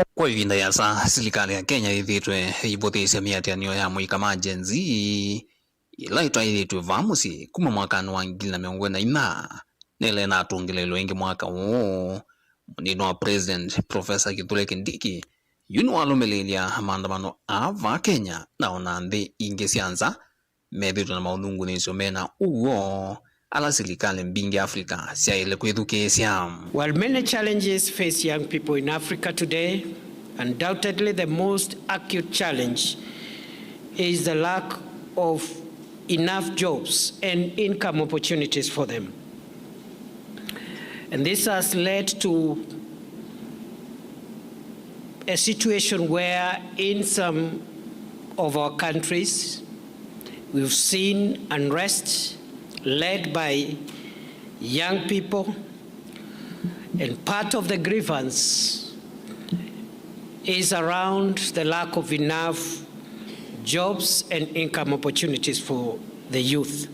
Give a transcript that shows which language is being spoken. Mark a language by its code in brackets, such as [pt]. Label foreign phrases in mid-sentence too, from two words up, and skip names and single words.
[kam] kwa ivinda ya saa serikali ya Kenya ithitwe ibothisia miatianio ya muika ma Gen Z ila itwaithitwe vamusi kuma mwakani wa 2024 nele na atungelelo ingi mwaka huu munino wa President Professor Kithure Kindiki yunu walumelelia maandamano ava Kenya na onande ingi sianza methito na maudhungu nisio mena uo ala serikali mbingi Afrika siaile kwithukisia. [en] While many challenges face young people in Africa today, undoubtedly the most acute challenge is the lack of enough jobs and income opportunities for them. And this has led to a situation where in some of our countries we've seen unrest led by young people, and part of the grievance is around the lack of enough jobs and income opportunities for the youth.